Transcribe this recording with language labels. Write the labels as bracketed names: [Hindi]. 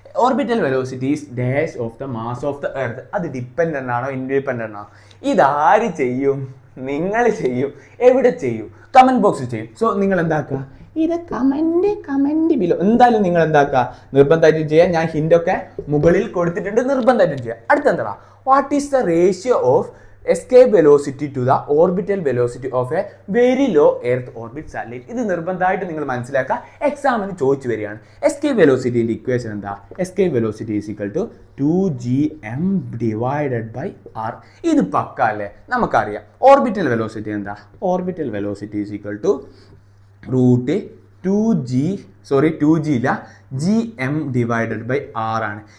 [English] Orbital velocities dash of the mass of the earth. [Malayalam] അത് dependent ആണോ independent ആണോ? ഇതാര് ചെയ്യും? നിങ്ങൾ ചെയ്യും. എവിടെ ചെയ്യും? കമൻറ്റ് ബോക്സിൽ ചെയ്യും. സോ നിങ്ങൾ എന്താക്കുക? ഇത് കമൻറ്റ് ബിലോ എന്തായാലും നിങ്ങൾ എന്താക്കുക? നിർബന്ധമായിട്ടും ചെയ്യാം. ഞാൻ ഹിൻ്റൊക്കെ മുകളിൽ കൊടുത്തിട്ടുണ്ട്, നിർബന്ധമായിട്ടും ചെയ്യാം. അടുത്തെന്താ? [English] What is the ratio of escape velocity to the orbital velocity of a very low earth orbit satellite? [Malayalam] ഇത് നിർബന്ധമായിട്ട് നിങ്ങൾ മനസ്സിലാക്കുക. എക്സാമിന് ചോദിച്ചു വരികയാണ്. എസ്കേപ്പ് വെലോസിറ്റിൻ്റെ ഇക്വേഷൻ എന്താ? [English] Escape velocity is equal to 2gm divided by R. [Malayalam] ഇത് പക്ക അല്ലേ? നമുക്കറിയാം. ഓർബിറ്റൽ വെലോസിറ്റി എന്താ? [English] Orbital velocity is equal to root 2g ഇല്ല, gm divided by R ആണ്.